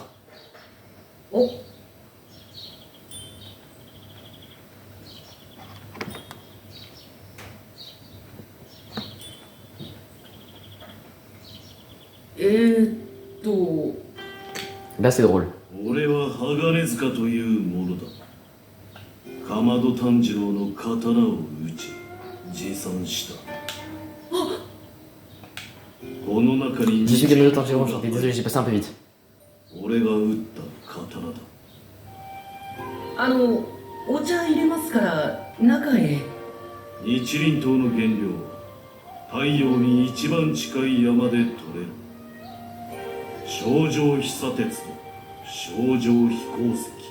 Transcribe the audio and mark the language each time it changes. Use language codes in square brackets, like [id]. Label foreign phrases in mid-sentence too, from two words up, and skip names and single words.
[fr] Oh. Là c'est drôle. [ja] 俺は鋼塚というものだ。かまど炭治郎の刀を打ち持参した。この中に [fr] Je suis Kamado Tanjiro, enchanté, désolé j'ai passé un peu vite. [ja] 俺が打った刀だ。お茶入れますから中へ。日輪刀の原料は太陽に一番近い山で取れる。頂上飛砂鉄と頂上飛行石。